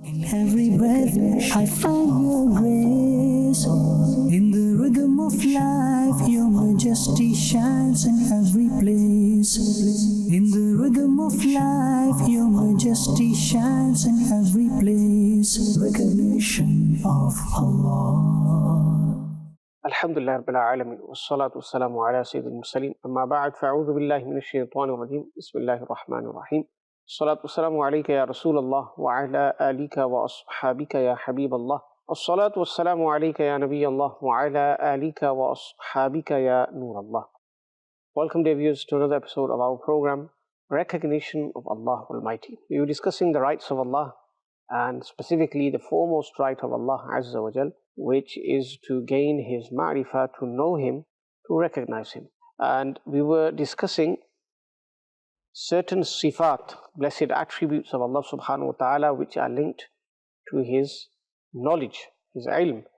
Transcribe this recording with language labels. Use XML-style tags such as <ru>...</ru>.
<en>every breath, I find your grace. In the rhythm of life, your majesty shines in every place. In the rhythm of life, your majesty shines in every place. Recognition of Allah.</en> <ar>الحمد لله رب العالمين والصلاة والسلام على سيد المرسلين أما بعد فأعوذ بالله من الشيطان الرجيم بسم الله الرحمن الرحيم الصلاة والسلام عليك يا رسول الله وعلى آلك وأصحابك يا حبيب الله الصلاة والسلام عليك يا نبي الله وعلى آلك وأصحابك يا نور الله.</ar> <en>Welcome dear viewers to another episode of our program Recognition of Allah Almighty. We were discussing the rights of Allah and specifically the foremost right of Allah Azza wa Jal, which is to gain His ma'rifah, to know Him, to recognize Him. And we were discussing certain sifat, blessed attributes of Allah subhanahu wa ta'ala, which are linked to His knowledge, His ilm.</en>